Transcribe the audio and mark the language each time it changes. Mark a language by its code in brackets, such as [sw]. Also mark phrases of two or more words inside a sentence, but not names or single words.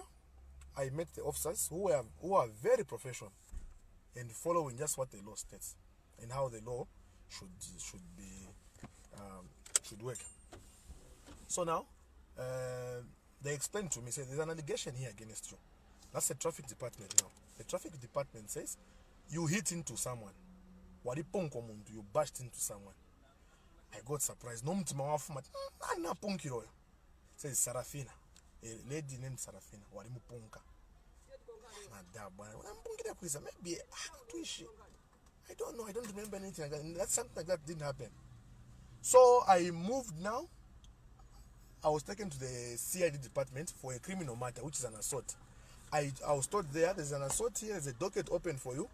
[en] I met the officers who are very professional and following just what the law states and how the law should work. So now, they explained to me, say there's an allegation here against you. That's the traffic department now. The traffic department says you hit into someone. You bashed into someone. I got surprised. [ny] No mtima wafuma. Na punkiro. [en] Says Sarafina. A lady named Sarafina. [ny] Walimu punka. [en] Maybe I don't know. I don't remember anything like that. That's something like that didn't happen. So I moved now. I was taken to the CID department for a criminal matter, which is an assault. I was told there's an assault here. There's a docket open for you.